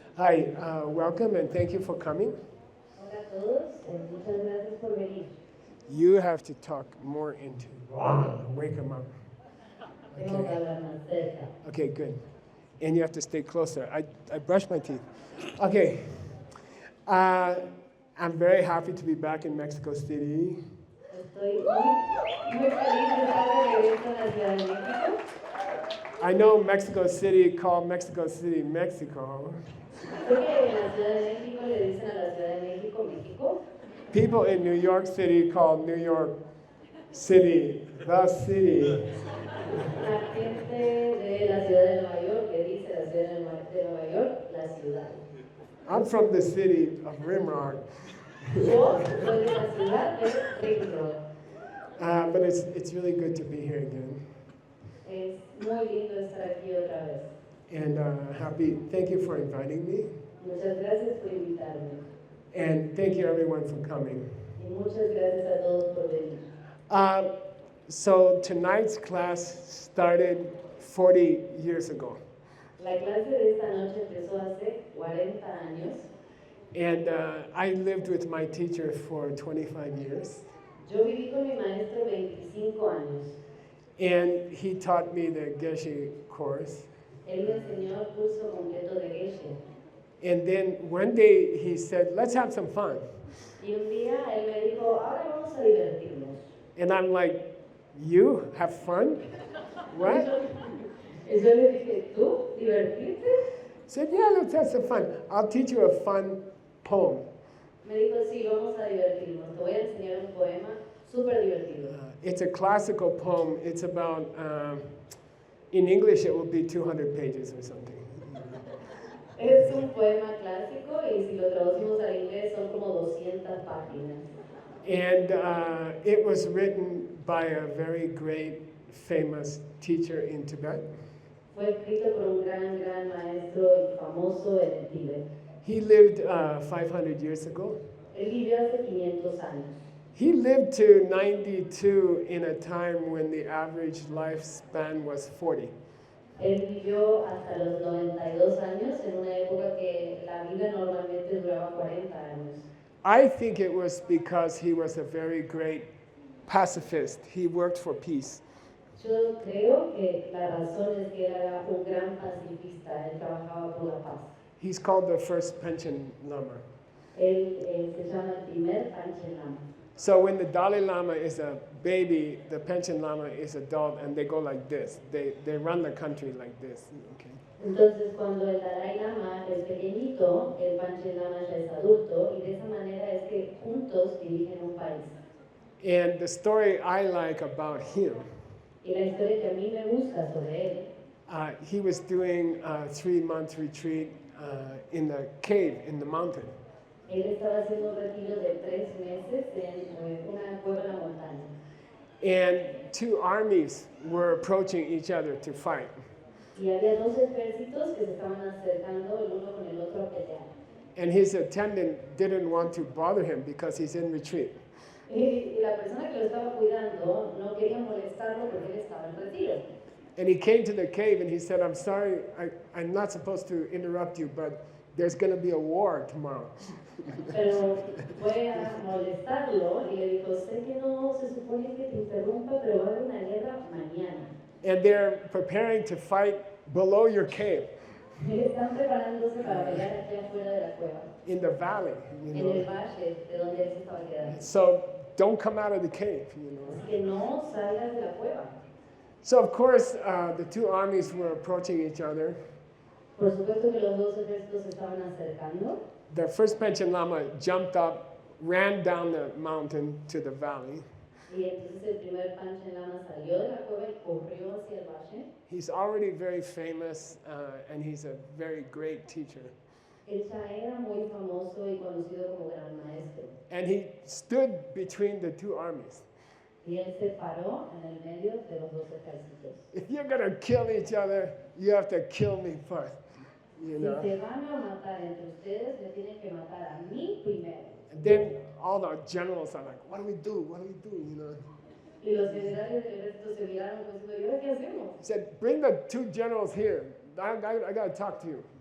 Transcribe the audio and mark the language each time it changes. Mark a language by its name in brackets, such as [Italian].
[English] Hi, welcome and thank you for coming. [Spanish] Hola a todos, muchas gracias por venir. [English] You have to talk more into wake them up. [Spanish] Tengo que hablar más cerca. [English] Okay, good. And you have to stay closer. I brushed my teeth. Okay. I'm very happy to be back in Mexico City. [Spanish] Estoy muy feliz de estar de regreso en la Ciudad de México. [English] I know Mexico City called Mexico City, Mexico. [Spanish] Sé que en la Ciudad de México le dicen a la Ciudad de México, México. [English] People in New York City call New York City, the city. [Spanish] La gente de la Ciudad de Nueva York le dice a la Ciudad de Nueva York, la ciudad. [English] I'm from the city of Rimrock. [Spanish] Yo soy de la ciudad de Rimrock. [English] But it's really good to be here again. [Spanish] Es muy lindo estar aquí otra vez. [English] And thank you for inviting me. [Spanish] Muchas gracias por invitarme. [English] And thank you everyone for coming. [Spanish] Y muchas gracias a todos por venir. [English] So tonight's class started 40 years ago. [Spanish] La clase de esta noche empezó hace 40 años. [English] And I lived with my teacher for 25 years. [Spanish] Yo viví con mi maestro 25 años. [English] And he taught me the Geshe course. [Spanish] Él me enseñó el curso completo de Geshe. [English] And then one day he said, let's have some fun. [Spanish] Y un día él me dijo, ahora vamos a divertirnos. [English] And I'm like, you have fun? What? [Spanish] Y yo le dije, ¿tú? ¿Divertirte? [English] He said, yeah, let's have some fun. I'll teach you a fun poem. [Spanish] Me dijo, sí, vamos a divertirnos. Te voy a enseñar un poema súper divertido. [English] It's a classical poem. It's about, in English it will be 200 pages or something. [Spanish] Es un poema clásico y si lo traducimos al inglés son como 200 páginas. [English] And it was written by a very great, famous teacher in Tibet. [Spanish] Fue escrito por un gran maestro y famoso en el Tíbet. [English] He lived 500 years ago. [Spanish] Él vivió hace 500 años. [English] He lived to 92 in a time when the average lifespan was 40. [Spanish] Él vivió hasta los 92 años en una época que la vida normalmente duraba 40 años. [English] I think it was because he was a very great pacifist. He worked for peace. [Spanish] Yo creo que la razón es que él era un gran pacifista, él trabajaba por la paz. [English] He's called the first Panchen Lama. [Spanish] Él se llama el primer Panchen Lama. [English] So when the Dalai Lama is a baby, the Panchen Lama is adult, and they go like this. They run the country like this. Okay. [Spanish] Entonces cuando el Dalai Lama es pequeñito, el Panchen Lama ya es adulto, y de esa manera es que juntos dirigen un país. [English] And the story I like about him, [Spanish] Y la historia que a mí me gusta sobre él, [English] he was doing a 3-month retreat in the cave in the mountain. [Spanish] él estaba haciendo un retiro de 3 meses en una cueva en la montaña. [English] And 2 armies were approaching each other to fight. [Spanish] Y había 2 ejércitos que se estaban acercando el uno con el otro a pelear. [English] And his attendant didn't want to bother him because he's in retreat. [Spanish] Y la persona que lo estaba cuidando no quería molestarlo porque él estaba en retiro. [English] And he came to the cave and he said, I'm sorry, I'm not supposed to interrupt you, but there's going to be a war tomorrow. [Spanish] Pero fue a molestarlo y le dijo, sé que no se supone que te interrumpa, pero va a haber una guerra mañana. [English] And they're preparing to fight below your cave. [Spanish] Están preparándose para pelear aquí afuera de la cueva, [English] In the valley, you [Spanish] en el [English] know. [Spanish] valle de donde él se estaba quedando. [English] So don't come out of the cave, you know. [Spanish] Así que no salgas de la cueva. [English] So of course, the 2 armies were approaching each other. [Spanish] Por supuesto que los 2 ejércitos se estaban acercando. [English] The first Panchen Lama jumped up, ran down the mountain to the valley. [Spanish] Y entonces el primer Panchen Lama salió de la cueva y corrió hacia el valle. [English] He's already very famous, and he's a very great teacher. [Spanish] Él ya era muy famoso y conocido como gran maestro. [English] And he stood between the 2 armies. [Spanish] Y él se paró en el medio de los 2 ejércitos. [English] If you're going to kill each other, you have to kill me first. You [Spanish] Si [English] know? [Spanish] se van a matar entre ustedes, me tienen que matar a mí primero. [English] And then all the generals are like, what do we do? What do we do? You know? [Spanish] Y los generales del ejército se miraron como diciendo, ¿y ahora qué hacemos? [English] He said, bring the 2 generals here. I got to talk to you.